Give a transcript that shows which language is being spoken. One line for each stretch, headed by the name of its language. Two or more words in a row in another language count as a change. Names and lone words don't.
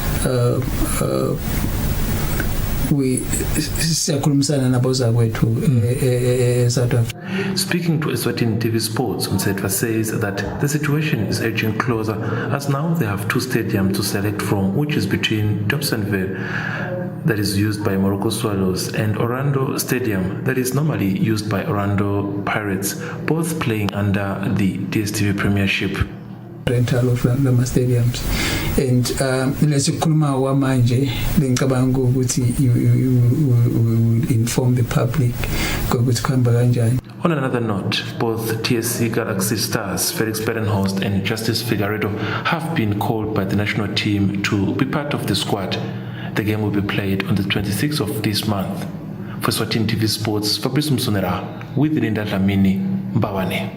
English: Speaking to Eswatini TV Sports, Msetwa says that the situation is edging closer as now they have two stadiums to select from, which is between Dobsonville, that is used by Morocco Swallows, and Orlando Stadium, that is normally used by Orlando Pirates, both playing under the DStv Premiership. Rental of lama stadiums, and
Swati: lesikhuluma wamanje lengicabanga ukuthi
English: you will inform the public
Swati: ukuthi kuhamba kanjani.
English: On another note, both TSC Galaxy Stars, Felix Berenhorst and Justice Figueredo have been called by the national team to be part of the squad. The game will be played on the 26th of this month. For Eswatini TV Sports, Fabrice Msonera with Linda Dlamini, Mbawane.